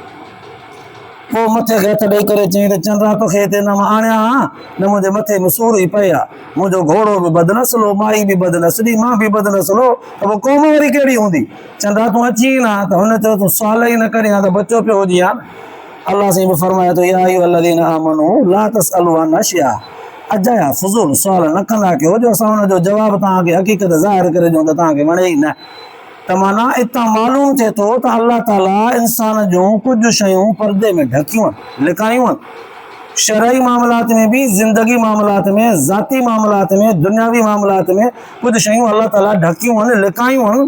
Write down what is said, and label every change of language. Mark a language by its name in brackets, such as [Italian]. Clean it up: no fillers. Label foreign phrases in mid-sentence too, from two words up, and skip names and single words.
[Sindhi] पोइ मथे खे हथ ॾेई करे चई त चंद्रा तोखे हिते न मां आणिया हा, न मुंहिंजे मथे में सूर ई पए आहे, मुंहिंजो घोड़ो बि बदनस्लो, माई बि बदनस्ली, मां बि बदनस्लो, त पोइ क़ौम वरी कहिड़ी हूंदी? चंद्रा तूं अची न, त हुन चयो तूं सुवाल ई न करी हा त बचो पियो हुजी हा। अलाह साईं बि फरमाए थो, [Arabic] يا أيها الذين آمنوا لا تسألوا عن أشياء, [Sindhi] अजाया फुज़ूल सुवाल न कंदा कयो जो असां हुनजो जवाबु तव्हांखे हक़ीक़त ज़ाहिर करे ॾियूं त तव्हांखे वणे ई न। त माना इतां मालूम थिए थो त अल्लाह ताला इंसान जूं कुझु शयूं पर्दे में ढकियूं आहिनि, लिकायूं आहिनि। शरई मामलात में बि, ज़िंदगी मामलात में, ज़ाती मामलात में, दुनियावी मामलात में कुझु शयूं अल्लाह ताला ढकियूं आहिनि, लिकायूं आहिनि।